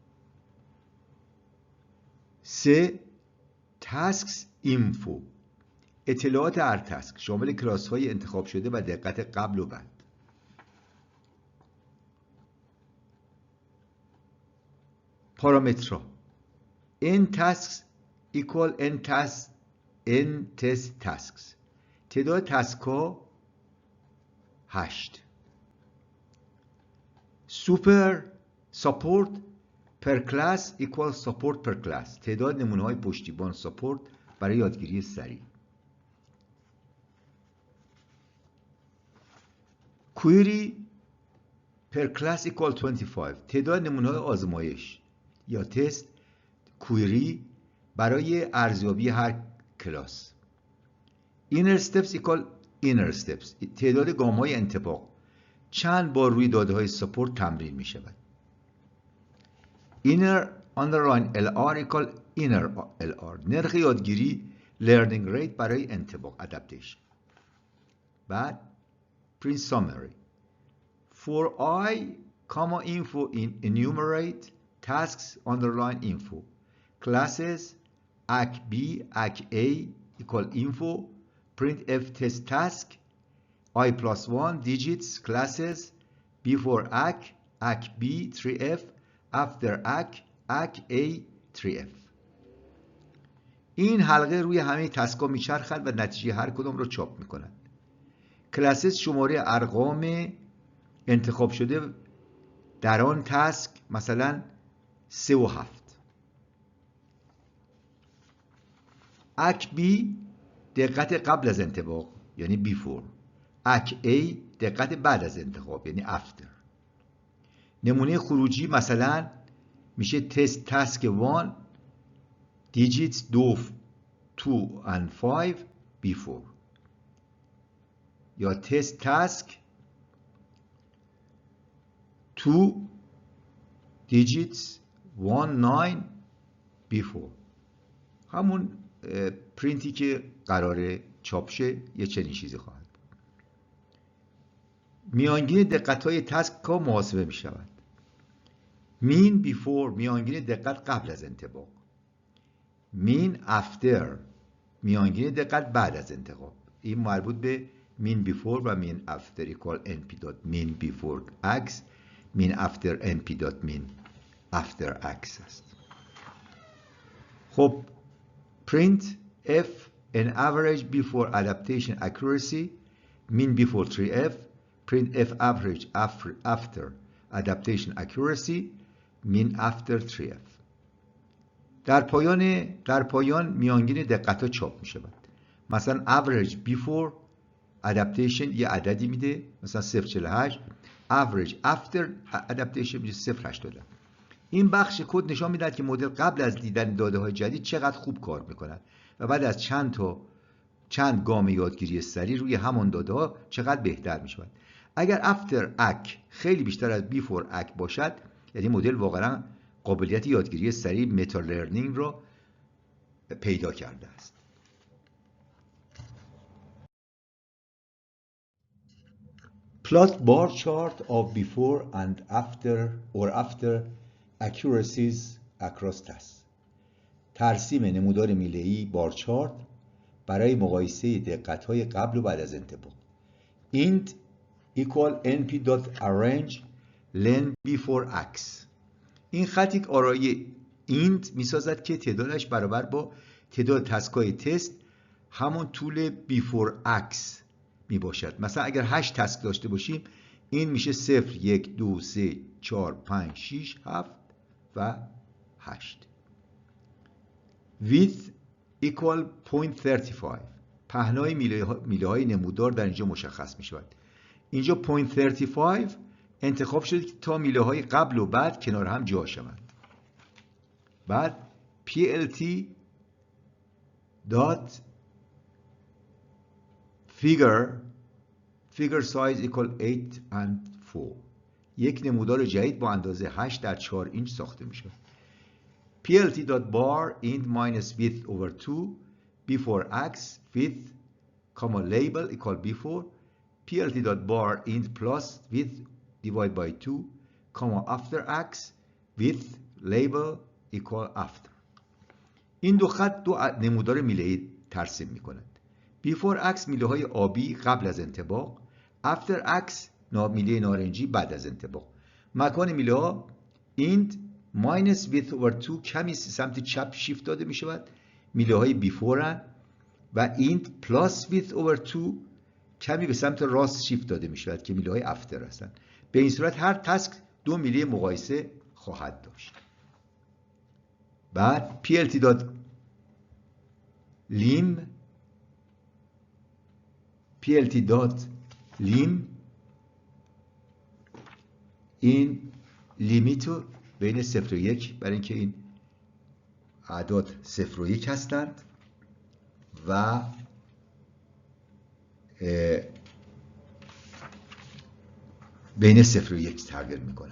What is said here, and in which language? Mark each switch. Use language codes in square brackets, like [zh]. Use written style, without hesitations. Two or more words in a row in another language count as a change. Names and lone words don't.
[fa] سه [en] tasks info [fa] اطلاعات هر تسک شامل کلاس های انتخاب شده و دقت قبل و بعد. [en] پارامترها n tasks equal n test tasks. [fa] تعداد تسک ها 8. [en] سوپر support per class equal support per class. [fa] تعداد نمونه های پشتیبان support برای یادگیری سریع. [en] query per class equal 25. [fa] تعداد نمونه های آزمایش یا تست query برای ارزیابی هر کلاس. [en] inner steps equal inner steps. [fa] تعداد گام های انطباق چند بار روی داده های سپورت تمرین می شود. [en] inner underline LR equal inner LR. [fa] نرخ یادگیری [en] learning rate [fa] برای انطباق adaptation. [en] بعد print summary. for I, info in enumerate tasks underline info. classes ACK B, ACK A equal info. print F test task I plus 1 digits classes before ACK, ACK B 3F, after ACK, ACK A 3F. [fa] این حلقه روی همه تسکا میچرخد و نتیجه هر کدام رو چاپ میکند. کلاسز شماره ارقام انتخاب شده در آن تسک مثلا 3 و 7. ACK B دقت قبل از انطباق یعنی before. ACK A دقت بعد از انتخاب یعنی after. نمونه خروجی مثلا میشه تست تاسک 1 [en] digits 2 and 5 before [fa] یا تست تاسک 2 [en] digits 1 9 before. [fa] همون پرینتی که قراره چاپ شه یه چنین چیزی خواهد. میانگین دقت های تسک ها محاسبه می شود. [en] mean before [fa] میانگین دقت قبل از انطباق. [en] mean after [fa] میانگین دقت بعد از انتخاب. این مربوط به [en] mean before و mean after equal np.mean before x mean after np.mean after x است. خب print f an average before adaptation accuracy mean before 3f print f average after adaptation accuracy mean after 3f. [fa] در پایان میانگین دقت ها چاپ می شود. مثلا [en] average before adaptation [fa] یه عددی میده مثلا 0.48 [en] average after adaptation [fa] میشه 0.87. این بخش کد نشان میدهد که مدل قبل از دیدن داده های جدید چقدر خوب کار میکند و بعد از چند گام یادگیری سریع روی همان داده ها چقدر بهتر میشود. اگر [en] after ACK [fa] خیلی بیشتر از [en] before ACK [fa] باشد یعنی مدل واقعا قابلیت یادگیری سریع متا لرنینگ را پیدا کرده است. [en] Plot bar chart of before and after accuracies across tasks. [fa] ترسیم نمودار میله‌ای بار چارت برای مقایسه دقت‌های قبل و بعد از انطباق. [en] int equal np.arrange len before x. [fa] این خط یک آرای int میسازد که تعدادش برابر با تعداد تسک‌های تست همون طول [en] before x [fa] می باشد. مثلا اگر 8 تسک داشته باشیم این میشه 0 1 2 3 4 5 6 7 و 8. [en] width equal 0.35. [fa] پهنای میله های نمودار در اینجا مشخص می شود. اینجا 0.35 انتخاب شده که تا میله های قبل و بعد کنار هم جا شوند. [en] بعد plt dot figure size equal 8 and 4. [fa] یک نمودار جدید با اندازه 8 در 4 اینچ ساخته می شود. [en] plt.bar int minus width over 2 before x width comma label equal before plt.bar int plus width divided by 2 comma after x width label equal after. [fa] این دو خط دو نمودار میله‌ای ترسیم می کند. [en] before X [fa] میله های آبی قبل از انطباق، [en] after X [fa] میله نارنجی بعد از انطباق. مکان میله ها [en] int minus width over 2 [fa] کمی سمت چپ شیفت داده می شود، میله های before هن، و [en] int plus width over 2 [fa] کمی به سمت راست شیفت داده می شود که میله های after هستند. به این صورت هر تسک دو میله مقایسه خواهد داشت. بعد plt.lim این لیمیت رو بین 0 و 1 برای اینکه این اعداد 0 و 1 هستند و بین 0 و 1 تغییر میکنن.